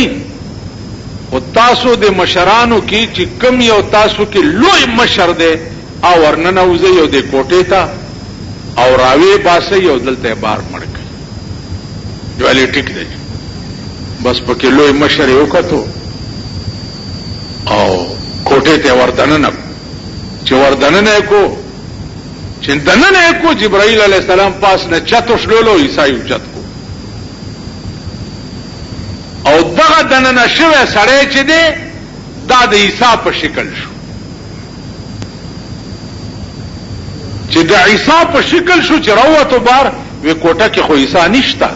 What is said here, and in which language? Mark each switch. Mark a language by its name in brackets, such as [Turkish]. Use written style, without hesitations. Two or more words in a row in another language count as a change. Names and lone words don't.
[Pashto] او تاسو د مشرانو کې چې کم یو تاسو کې لوی مشر دی او ورننه وځي یو د کوټې ته او راوي باسي یو دلته بار مړ کوي. ویل ټیک دی. بس پکې لوی مشر یو کتو او کوټې ته وردننه چې وردننه کو چې دننه کو جبرائیل [Arabic] علیہ السلام [Pashto] پاس نه چتو شلولو عیسی اوچت کو او دغه دننه شوه سړی چې دی دا د عیسی په شکل شو. چې د عیسی په شکل شو چې راوته بار وی کوټه کې خو عیسی نشتا.